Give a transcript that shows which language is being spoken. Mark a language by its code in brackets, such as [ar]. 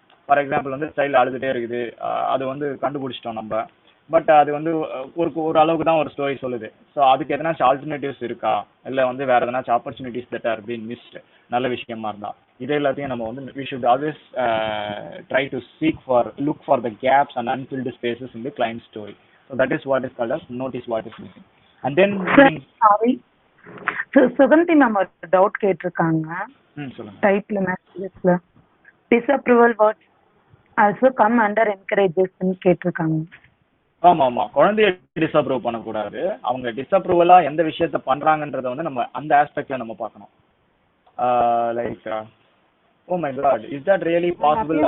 [ta] For example வந்து child அழுதுகிட்டே இருக்குது, அது வந்து கண்டுபிடிச்சிட்டோம் நம்ம, பட் அது வந்து ஒரு அளவுக்கு தான் ஒரு ஸ்டோரி சொல்லுது. [en] so [ta] அதுக்கு எதனாச்சும் ஆல்டர்னேட்டிவ்ஸ் இருக்கா, இல்லை வந்து வேறு எதனாச்சும் opportunities that R been mist நல்ல விஷயமா இருந்தா இது எல்லாத்தையும் நம்ம வந்து [en] we should always try to look for the gaps and unfilled spaces in the client story. So that is what is called as notice what is missing. And then [ta] sorry Suganthi ma'am ஒரு doubt கேட்டிருக்காங்க. சொல்லுங்க. டைப்ல மெசேஜஸ்ல [en] disapproval words also come under encourages [ta] ன்னு கேட்டிருக்காங்க. ஆமா குழந்தைய disapprove பண்ணக்கூடாது. அவங்க டிஸ்அப்ரூவலா எந்த விஷயத்த பண்றாங்கன்றத வந்து நம்ம அந்த ஆஸ்பெக்ட்ல நம்ம பார்க்கணும். Like [en] oh my god, is that really possible?